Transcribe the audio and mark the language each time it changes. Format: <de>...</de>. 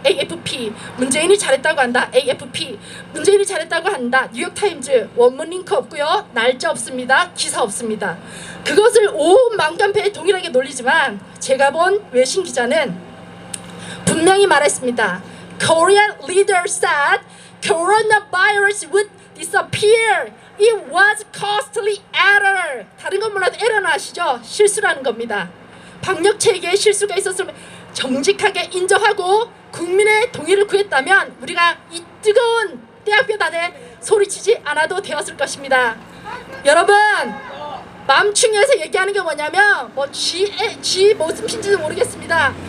<ko>AFP. 문재인이 잘했다고 한다. AFP. 문재인이 잘했다고 한다. 뉴욕타임즈. 원문 링크 없고요. 날짜 없습니다. 기사 없습니다. 그것을 온 맘카페에 동일하게 놀리지만 제가 본 외신 기자는 분명히 말했습니다.</ko> <en>Korean leader said coronavirus would disappear. It was costly error.</en> <ko>다른 건 몰라도 에러는 아시죠? 실수라는 겁니다. 방역 체계에 실수가 있었으면 정직하게 인정하고 국민의 동의를 구했다면 우리가 이 뜨거운 대학교단에 소리치지 않아도 되었을 것입니다. 여러분, 맘충에서 얘기하는 게 뭐냐면 쥐 무슨인지도 모르겠습니다.</ko>